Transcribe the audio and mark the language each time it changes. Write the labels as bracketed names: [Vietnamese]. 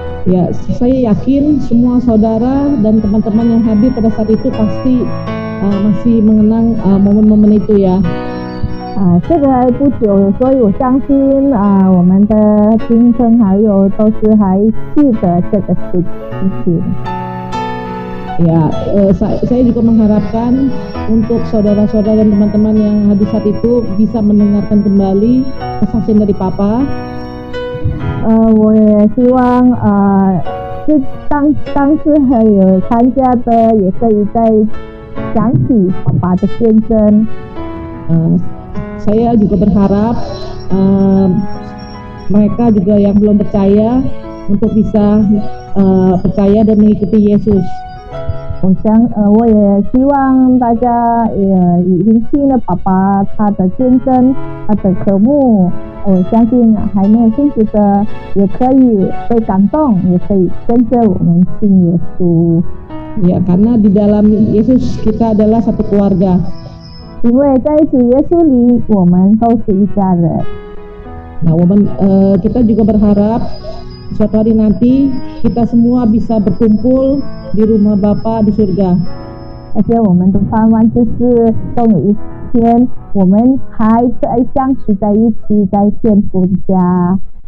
[Indonesian] Ya, saya yakin semua saudara dan teman-teman yang hadir pada saat itu pasti masih mengenang momen-momen itu ya. [Chinese] 这个还不久，所以我相信我们的亲朋好友都是还记得这个事情。 [Indonesian] Ya, saya juga mengharapkan untuk saudara-saudara dan teman-teman yang hadir saat itu bisa mendengarkan kembali kesaksian dari Papa. [Chinese] 我也希望是当时还有参加的也可以再想起爸爸的见证。 [Indonesian] Saya juga berharap mereka juga yang belum percaya untuk bisa percaya dan mengikuti Yesus. [Chinese] 我也希望大家也已经听了爸爸他的见证，他的渴慕。我相信还没有信主的也可以被感动，也可以跟着我们信耶稣。 [Indonesian] Ya, karena di dalam Yesus kita adalah satu keluarga. [Chinese] 因为在主耶稣里，我们都是一家人。 [Indonesian] Nah, kita juga berharap suatu hari nanti kita semua bisa berkumpul di rumah Bapa di surga. [Chinese] 而且我们的盼望就是终有一天，我们还在相聚在一起，在天父家。